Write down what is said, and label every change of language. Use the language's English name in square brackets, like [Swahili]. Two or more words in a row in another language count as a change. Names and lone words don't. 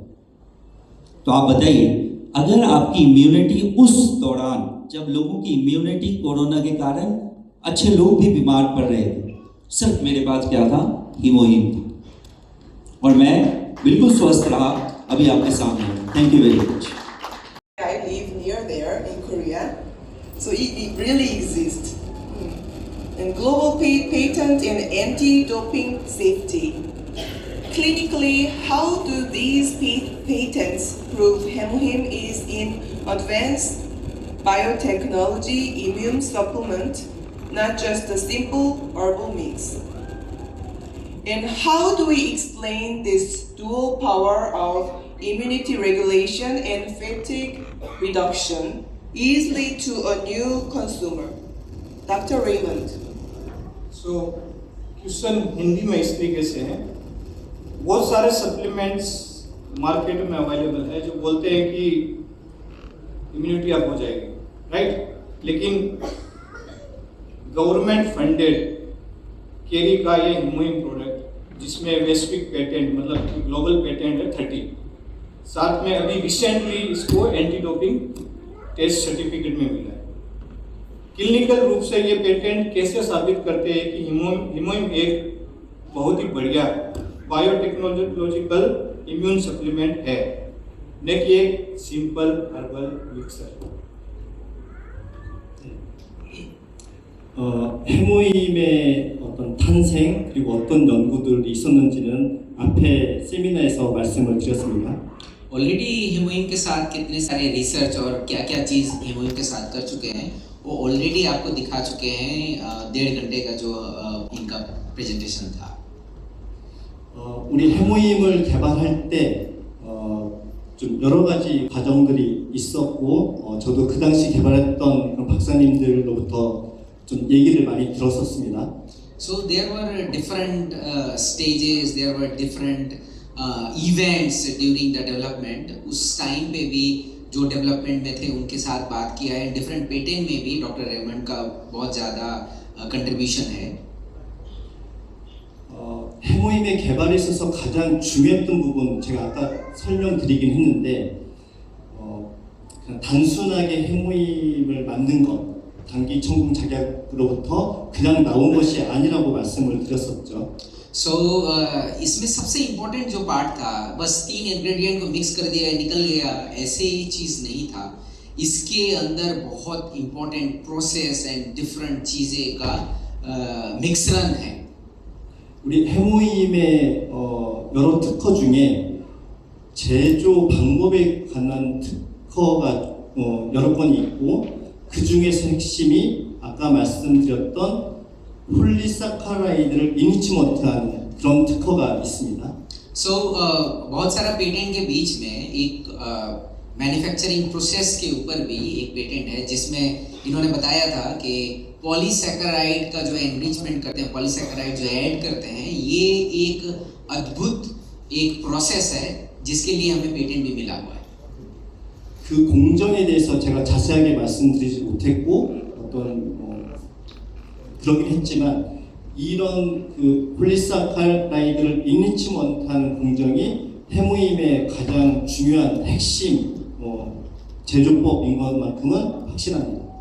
[Hindi] तो आप बताइए, अगर आपकी इम्यूनिटी उस दौरान, जब लोगों की इम्यूनिटी कोरोना के कारण अच्छे लोग भी बीमार पड़ रहे थे, सिर्फ मेरे पास क्या था, हीमोहीम था, और मैं बिल्कुल स्वस्थ रहा, अभी आपके सामने। [English] thank you very much. I live near there in Korea, so it really exists. And global patent in anti-doping safety. Clinically, how do these patents prove Hemohim is in advanced biotechnology immune supplement, not just a simple herbal mix? And how do we explain this dual power of immunity regulation and fatigue reduction easily to a new consumer? Dr. Raymond. [Hindi] सो क्वेश्चन हिंदी में इस तरीके से है, बहुत सारे सप्लीमेंट्स मार्केट में अवेलेबल है जो बोलते हैं कि [English] immunity up [Hindi] हो जाएगी, राइट, लेकिन [English] government funded [Hindi] केरी का ये हीमोहीम प्रोडक्ट जिसमें वैश्विक पेटेंट, मतलब [English] global patent [Hindi] है 30, साथ में अभी रिसेंटली इसको [English] anti doping test certificate [Hindi] में मिला है। क्लिनिकल रूप से ये पेटेंट कैसे साबित करते हैं कि हीमोहीम एक बहुत ही बढ़िया [English] biotechnological immune supplement [Hindi] है, न कि एक [English] simple herbal mixer. [Korean] 해모임의 어떤 탄생 그리고 어떤 연구들이 있었는지는 앞에 세미나에서 말씀을 드렸습니다. [Hindi] ऑलरेडी हीमोहीम के साथ कितने सारे रिसर्च और क्या क्या चीज़ हीमोहीम के साथ कर चुके हैं, वो ऑलरेडी आपको दिखा चुके हैं। 1.5 घंटे का जो इनका प्रेजेंटेशन था। [Korean] 우리 해모임을 개발할 때 좀 여러 가지 과정들이 있었고 저도 그 당시 개발했던 그런 박사님들로부터 좀 얘기를 많이 들었었습니다. [English] So there were different stages, there were different events during the development. [Hindi] उस टाइम पे भी जो डेवलपमेंट में थे उनके साथ बात किया है। [English] different patent [Hindi] में भी डॉक्टर रेमंड का बहुत ज़्यादा कंट्रीब्यूशन है। [Korean] 해모임의 개발에 있어서 가장 중요했던 부분 제가 아까 설명드리긴 했는데 그냥 단순하게 해모임을 만든 것, 단기 천공 작약으로부터 그냥 나온 것이 아니라고 말씀을 드렸었죠. [Hindi] So इसमें सबसे इम्पोर्टेंट जो पार्ट था, बस 3 इंग्रेडिएंट को मिक्स कर दिया निकल गया, ऐसे ही चीज़ नहीं था। इसके अंदर बहुत [English] important process and different [Hindi] चीज़ें का मिश्रण है। [Korean] 우리 해모임의 여러 특허 중에 제조 방법에 관한 특허가 여러 건이 있고 그 중에서 핵심이 아까 말씀드렸던 폴리사카라이드를 인위치 못하는 그런 특허가 있습니다. [Hindi] सो बहुत सारा पेटेंट के बीच में एक [English] manufacturing process [Hindi] के ऊपर भी एक पेटेंट है जिसमें इन्होंने बताया था कि पॉलीसैकेराइड का जो एनरिचमेंट करते हैं, पॉलीसैकेराइड जो ऐड करते हैं, ये एक अद्भुत एक प्रोसेस है जिसके लिए हमें पेटेंट भी मिला हुआ है. [Korean] 그 공정에 대해서 제가 자세하게 말씀드리지 못했고 그러긴 했지만 이런 그 폴리사카라이드를 인위치 못하는 공정이 해무임의 가장 중요한 핵심 제조법인 것만큼은 확실합니다.